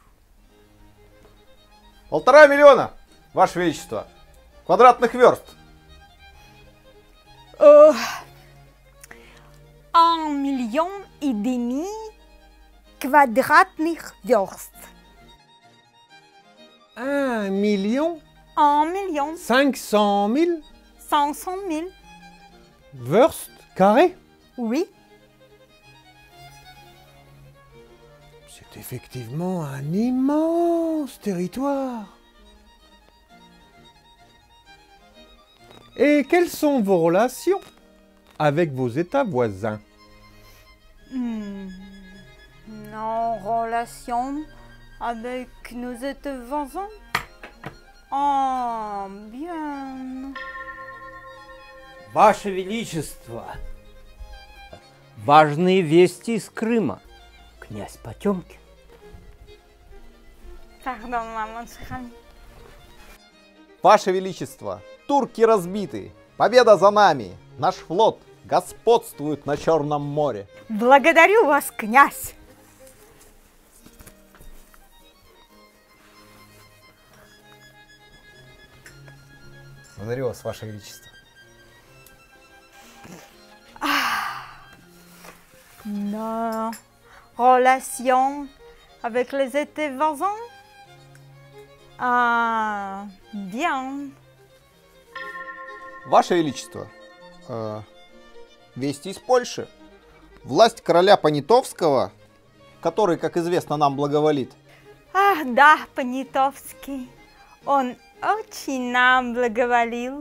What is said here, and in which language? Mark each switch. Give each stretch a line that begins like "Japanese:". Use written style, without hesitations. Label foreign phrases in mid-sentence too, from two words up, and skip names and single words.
Russian: 1,5 миллиона, Ваше Величество. Квадратных верст. 1,5 million квадратных верст.
French: 1 million 1 million 500 000 500 000. Wurst carrés? Oui. C'est effectivement un immense territoire. Et quelles sont vos relations avec vos États voisins? Nos relations avec nos États voisins? Ah, bien.
Russian: Ваше Величество, важные вести из Крыма. Князь Потемкин.
French: Pardon, mon cher ami.
Russian: Ваше Величество, турки разбиты. Победа за нами. Наш флот господствует на Черном море. Благодарю вас, князь. Благодарю вас, Ваше Величество.
French: Nos relations avec les États voisins? Ah, bien.
Russian: Ваше Величество, вести из Польши. Власть короля Понятовского, который, как известно, нам благоволит, Ah, да, Понятовский. Он очень нам благоволил.